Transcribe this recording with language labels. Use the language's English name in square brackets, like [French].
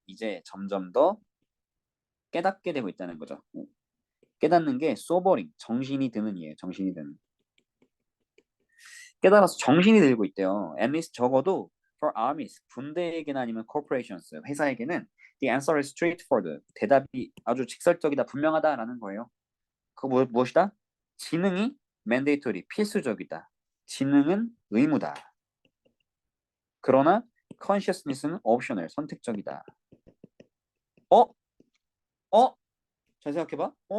[Korean] 이제 점점 더 깨닫게 되고 있다는 거죠. 깨닫는 게 [English] so boring, [Korean] 정신이 드는 이에요. 정신이 드는. 깨달아서 정신이 들고 있대요. [English] At least [Korean] 적어도 [English] for armies, [Korean] 군대에게나 아니면 [English] corporations, [Korean] 회사에게는 [English] the answer is straightforward. [Korean] 대답이 아주 직설적이다, 분명하다라는 거예요. 그거 무엇이다? 지능이 mandatory, 필수적이다. 지능은 의무다. 그러나 consciousness는 optional, 선택적이다. 어? 어? 잘 생각해봐.